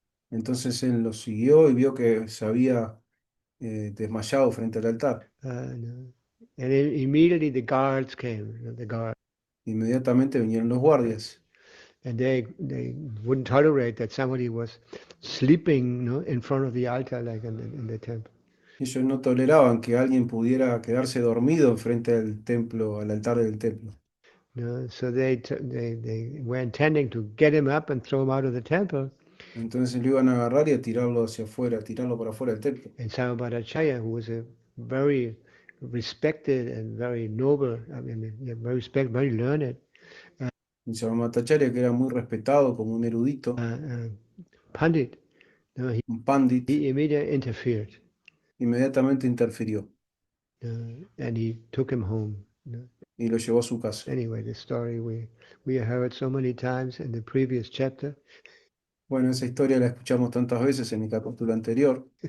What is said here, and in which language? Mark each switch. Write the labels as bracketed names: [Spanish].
[Spanish] Entonces él lo siguió y vio que se había desmayado frente al altar. [English] And immediately the guards came, the guards. [Spanish] Inmediatamente vinieron los guardias. [English] And they wouldn't tolerate that somebody was sleeping, in front of the altar, like in the temple. [Spanish] Ellos no toleraban que alguien pudiera quedarse dormido frente al templo, al altar del templo. [English] So they were intending to get him up and throw him out of the temple. [Spanish] Entonces lo iban a agarrar y a tirarlo hacia afuera, a tirarlo para afuera del templo. [English] And Sarvabhaumacharya, who was a very respected and very noble, very learned, [Spanish] Y Sarvabhaumacharya, que era muy respetado como un erudito, [English] Pandit, [Spanish] un pandit, [English] he immediately interfered. [Spanish] inmediatamente interfirió [English] And he took him home. [Spanish] y lo llevó a su casa. [English] Anyway, the story we heard so many times in the previous chapter. [Spanish] Bueno, esa historia la escuchamos tantas veces en el capítulo anterior.